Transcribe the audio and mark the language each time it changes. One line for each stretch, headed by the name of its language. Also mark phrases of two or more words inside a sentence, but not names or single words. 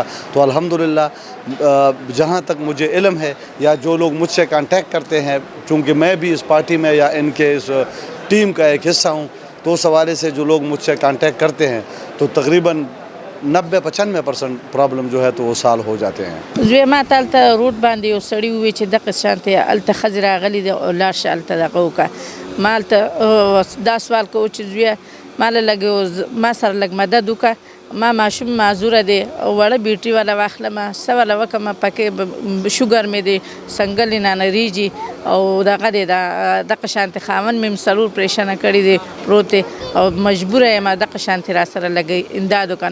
Urdu: تو الحمدللہ جہاں تک مجھے علم ہے یا جو لوگ مجھ سے کانٹیکٹ کرتے ہیں، چونکہ میں بھی اس پارٹی میں یا ان کے اس ٹیم کا ایک حصہ ہوں، تو اس حوالے سے جو لوگ مجھ سے کانٹیکٹ کرتے ہیں تو تقریباً 90-95% پرابلم جو ہے تو وہ سال ہو جاتے ہیں.
Pashto: زوی ما تالته روډ باندې یو سړی ووی چې دغه شانتې هلته ښځې راغلي دي او لاړ شه هلته دغه وکړه. ما هلته دا سوال کوو چې زویه ما له لږ ما سره لږ مدد وکړه، ما ماشوم معذوره دی، وړه بیټري والا واخلمه، څه والا وکړمه، پکې شوګر مې دی، سنګل یې نانریږي او دغه دی دغه شانتې خاوند مې څلور پرېشنه کړي دی پروت دی او مجبوره یم دغه شانتې را سره لږ امداد وکړه.